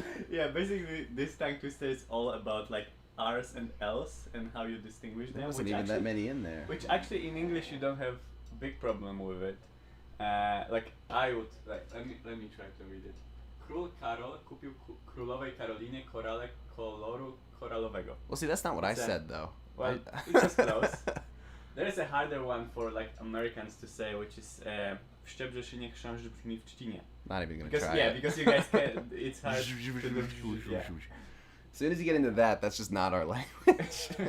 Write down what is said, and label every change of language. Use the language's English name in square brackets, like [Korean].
[English] Yeah, basically this tongue twister is all about like R's and L's and how you distinguish them. There wasn't which even that actually- many in there. Which actually in English you don't have big problem with it. Like I would like let me try to read it. [Polish] Król Karol kupił królowej Karolinie korale koloru koralowego. [English] Well, see, that's not what I It's a- said, though. Well, it's just close. There is a harder one for like Americans to say, which is [Polish] w Szczebrzeszynie nie chrząszcz brzmi w Trzcinie. [English] Not even gonna Because try yeah, it. because you guys can, it's hard to do. Yeah. As soon as you get into that, that's just not our language.